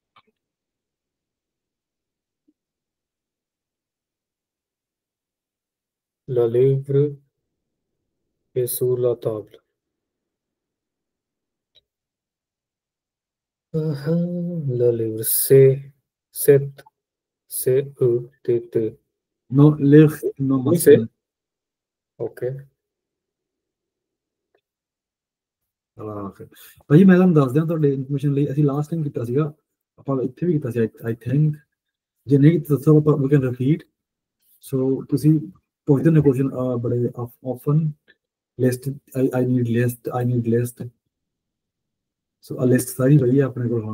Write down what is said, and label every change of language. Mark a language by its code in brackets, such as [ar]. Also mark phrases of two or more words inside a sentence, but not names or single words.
[fr] Le livre est sur la table. Le livre, c'est Non, l'air, non oui, c'est masculin. ok. [pa] ਭਾਜੀ ਮੈਂ ਤੁਹਾਨੂੰ ਦੱਸ ਦਿਆਂ ਤੁਹਾਡੇ ਇਨਫੋਰਮੇਸ਼ਨ ਲਈ ਅਸੀਂ [en] last time [pa] ਕੀਤਾ ਸੀਗਾ ਆਪਾਂ ਇੱਥੇ ਵੀ ਕੀਤਾ ਸੀ [en] I think [pa] ਜੇ ਨਹੀਂ ਕੀਤਾ ਦੱਸੋ ਆਪਾਂ [en] we can repeat [pa] ਸੋ ਤੁਸੀਂ ਪੁੱਛਦੇ ਨੇ ਕੁਐਸਚਨ ਬੜੇ [en] often list I need list [pa] ਸੋ ਆ ਲਿਸਟ ਸਾਰੀ ਪਈ ਹੈ ਆਪਣੇ ਕੋਲ ਹੁਣ